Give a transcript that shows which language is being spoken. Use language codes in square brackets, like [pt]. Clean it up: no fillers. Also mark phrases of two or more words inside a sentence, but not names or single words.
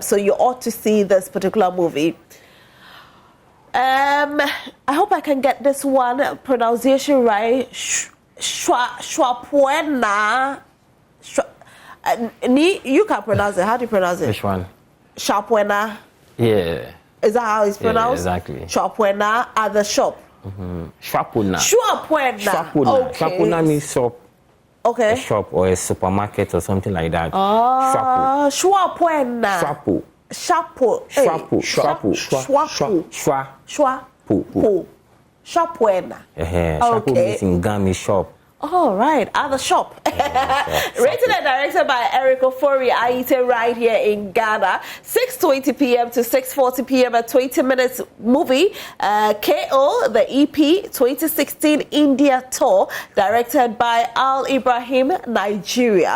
[en] So you ought to see this particular movie. I hope I can get this one pronunciation right. Shwapuena. You can pronounce it. How do you pronounce it? Which one? Shwapuena. Yeah. Is that how it's pronounced? Yeah, exactly. Shwapuena at the shop. Shwapuna. Shwapuena. Shwapuna. Okay. Shwapuna means shop. Okay. A shop or a supermarket or something like that. Shwapuena. Shwapu. Shapo. Shwapu. Shwapu. Shwapu. Shwapuena. Shwapu means in Gami shop. All right, at the shop. Written and directed by Eric Ofori Aite right here in Ghana. 6:20 p.m. to 6:40 p.m. a 20 minutes movie. KO, the EP 2016 India tour, directed by Al Ibrahim, Nigeria.